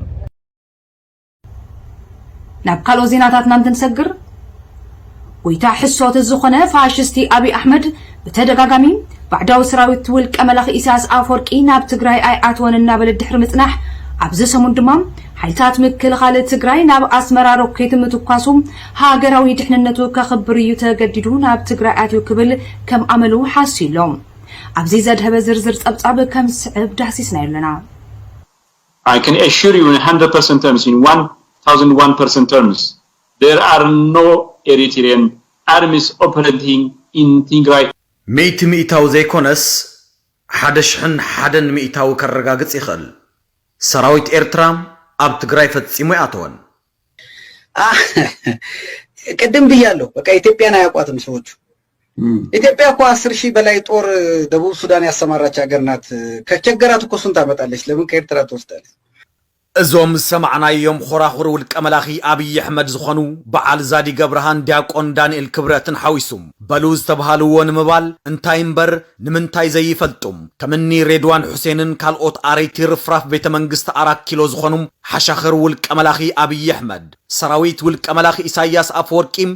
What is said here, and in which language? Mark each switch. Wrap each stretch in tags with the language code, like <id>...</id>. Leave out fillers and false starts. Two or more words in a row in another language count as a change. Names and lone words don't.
<ti>ናብ ካልኦ ዜናታትና እንትንሰግር ወይታ ሕሶት ዝኾነ ፋሽስቲ አቢ አሕመድ በተደጋጋሚ ባዕዳዊ ሰራዊት ውልቀ መላኺ ኢሳያስ ኣፈወርቂ ናብ ትግራይ ኣይኣትወን እናበለ ድሕሪ ምጽናሕ ኣብዚ ሰሙን ድማ ሓይልታት ምክልኻል ትግራይ ናብ ኣስመራ ሮኬት ምትኳሱ ሃገራዊ ድሕንነቱ ከኽብር እዩ ተገዲዱ ናብ ትግራይ ኣትዩ ክብል ከም ኣመሉ ሓሲሎም ኣብዚ ዘድህበ ዝርዝር ጸብጻብ ከም ዝስዕብ ዳሲስና ኣለና</ti> <en>I can assure you in 100% terms in 1001% terms there are no Eritrean armies operating in Tigray</en> <ti>ሚእታው ዘይኮነስ ሓደሽሕን ሓደን ሚእታው ከረጋግጽ ይኽእል ሰራዊት ኤርትራ ኣብ ትግራይ ፈጽሞ ያተወን</ti> <am>ቀደም ብያለሁ በቃ ኢትዮጵያን አያቋትም ሰዎቹ ኢትዮጵያ እኮ 10,000 በላይ ጦር ደቡብ ሱዳን ያሰማራች ሀገር ናት ከቸገራት እኮ እሱን ታመጣለች ለምን ከኤርትራ ትወስዳለች</am> <ti>እዞም ሰማዕናዮም ኾራኹር ውልቀ መላኺ አብይ አሕመድ ዝኾኑ በዓል ዛዲ ገብረሃን ዲያቆን ዳንኤል ክብረትን ሓዊሱም በሉ ዝተባሃልዎ ንምባል እንታይ እምበር ንምንታይ ዘይፈልጡም ከምኒ ሬድዋን ሁሴንን ካልኦት ኣረይቲ ርፍራፍ ቤተ መንግስቲ 4 ኪሎ ዝኾኑም ሓሻኽር ውልቀ መላኺ አብይ አሕመድ ሰራዊት ውልቀ መላኺ ኢሳያስ ኣፈወርቂም</ti>